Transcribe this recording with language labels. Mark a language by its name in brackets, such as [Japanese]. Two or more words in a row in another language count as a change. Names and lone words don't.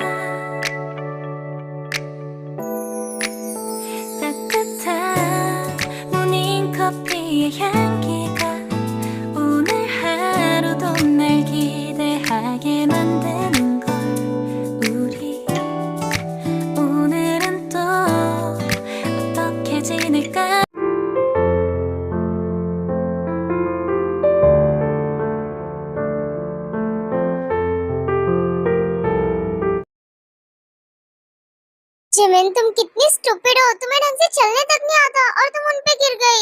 [Korean] 따뜻한 모닝커피의 향기가 오늘 하루도 날 기대하게 만드는 걸. 우리 오늘은 또 어떻게 지낼까. [Hindi] जिमिन, तुम कितनी स्टूपिड हो। तुम्हें ढंग से चलने तक नहीं आता और तुम उन पे गिर गई।